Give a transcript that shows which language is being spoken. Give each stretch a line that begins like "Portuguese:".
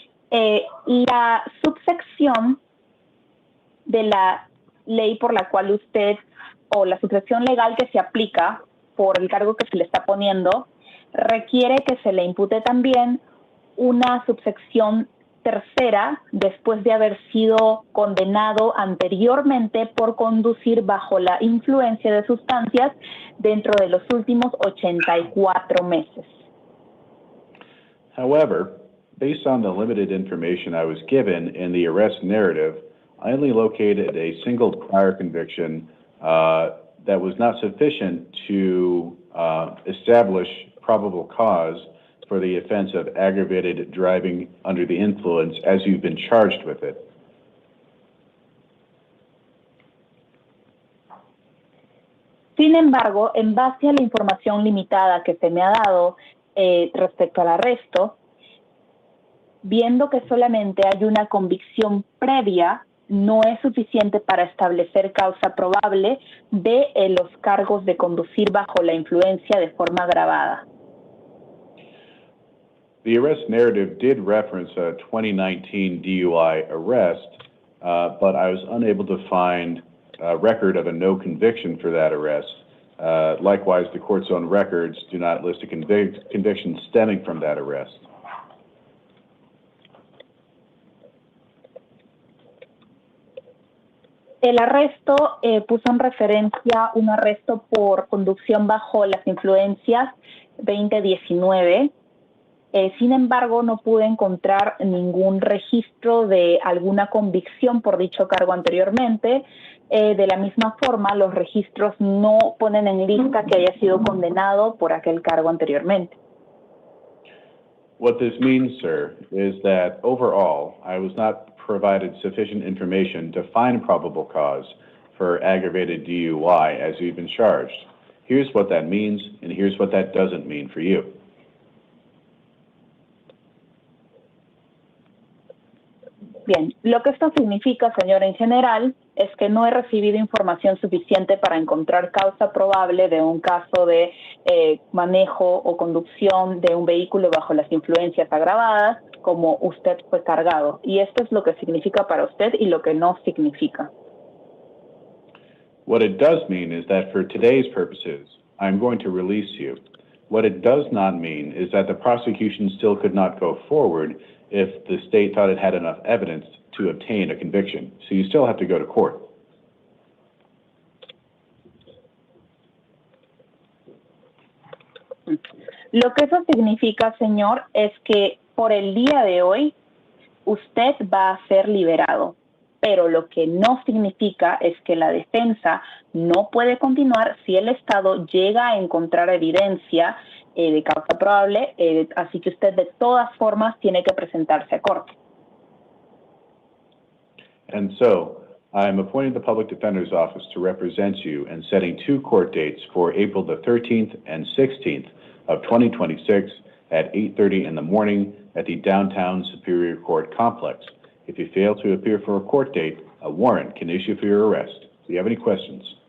Spanish: La subsección de la ley por la cual usted, o la subsección legal que se aplica por el cargo que se le está poniendo, requiere que se le impute también una subsección tercera después de haber sido condenado anteriormente por conducir bajo la influencia de sustancias dentro de los últimos 84 meses.
English: However, based on the limited information I was given in the arrest narrative, I only located a single prior conviction that was not sufficient to establish probable cause for the offense of aggravated driving under the influence as you've been charged with it.
Spanish: Sin embargo, en base a la información limitada que se me ha dado respecto al arresto, viendo que solamente hay una convicción previa, no es suficiente para establecer causa probable de los cargos de conducir bajo la influencia de forma agravada.
English: The arrest narrative did reference a 2019 DUI arrest, but I was unable to find record of a no conviction for that arrest. Likewise, the court's own records do not list a conviction stemming from that arrest.
Spanish: El arresto puso en referencia un arresto por conducción bajo las influencias 2019. Sin embargo, no pude encontrar ningún registro de alguna convicción por dicho cargo anteriormente. De la misma forma, los registros no ponen en lista que haya sido condenado por aquel cargo anteriormente.
English: What this means, sir, is that overall, I was not provided sufficient information to find probable cause for aggravated DUI as you've been charged. Here's what that means, and here's what that doesn't mean for you.
Spanish: Bien, lo que esto significa, señor, en general, es que no he recibido información suficiente para encontrar causa probable de un caso de manejo o conducción de un vehículo bajo las influencias agravadas, como usted fue cargado. Y esto es lo que significa para usted y lo que no significa.
English: What it does mean is that for today's purposes, I'm going to release you. What it does not mean is that the prosecution still could not go forward if the state thought it had enough evidence to obtain a conviction. So you still have to go to court.
Spanish: Lo que eso significa, señor, es que por el día de hoy usted va a ser liberado. Pero lo que no significa es que la defensa no puede continuar si el Estado llega a encontrar evidencia de causa probable, así que usted de todas formas tiene que presentarse a corte.
English: And so, I'm appointing the Public Defender's Office to represent you and setting 2 court dates for April the 13th and 16th of 2026 at 8:30 in the morning at the downtown Superior Court complex. If you fail to appear for a court date, a warrant can issue for your arrest. Do you have any questions?